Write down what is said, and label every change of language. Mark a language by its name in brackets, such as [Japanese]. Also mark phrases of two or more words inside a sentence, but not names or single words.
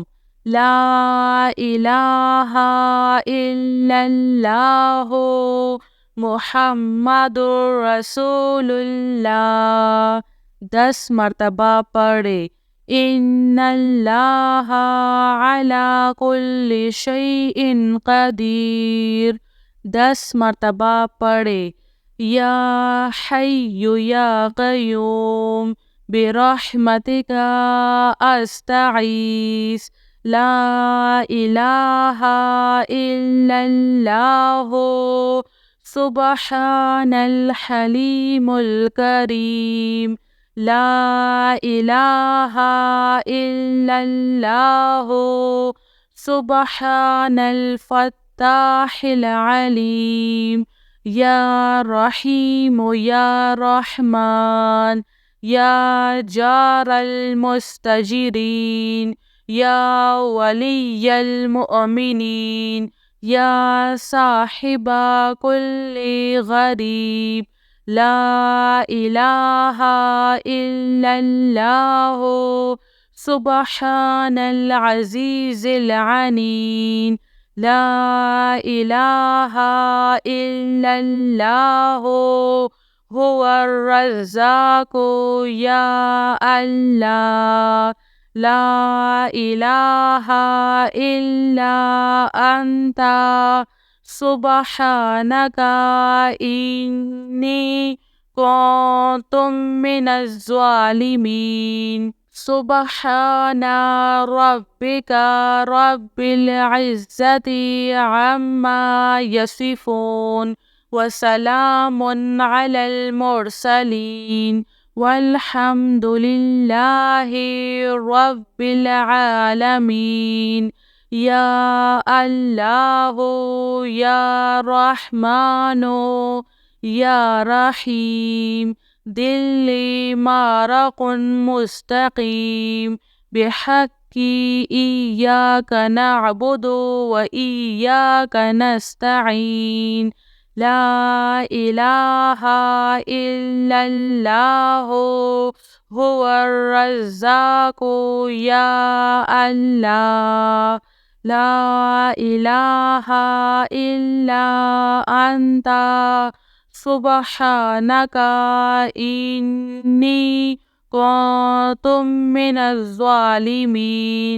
[Arabic] لا إله إلا الله محمد رسول الله. [Hindi] 10 मर्तबा पढ़े। [Arabic] إن الله على كل شيء قدير. [Hindi] 10 मर्तबा पढ़े। [Arabic] يا حي يا قيوم برحمتك أستغيث. لا إله إلا الله سبحان الحليم الكريم. لا إله إلا الله سبحان الفتاح العليم. يا رحيم يا رحمن يا جار المستجيرين يا ولي المؤمنين يا صاحب كل غريب. لا إله إلا الله سبحان العزيز العليم. لا إله إلا الله هو الرزاق يا الله. لا إله إلا أنت سبحانك إني كنت من الظالمين. سبحان ربك رب العزة عما يصفون وسلام على المرسلين والحمد لله رب العالمين. يا الله يا رحمن يا رحيم دلي مركن مستقيم بحق إياك نعبد وإياك نستعين. لا إله إلا الله هو الرزاق يا الله. لا إله إلا أنت سبحانك إني كنت من الظالمين.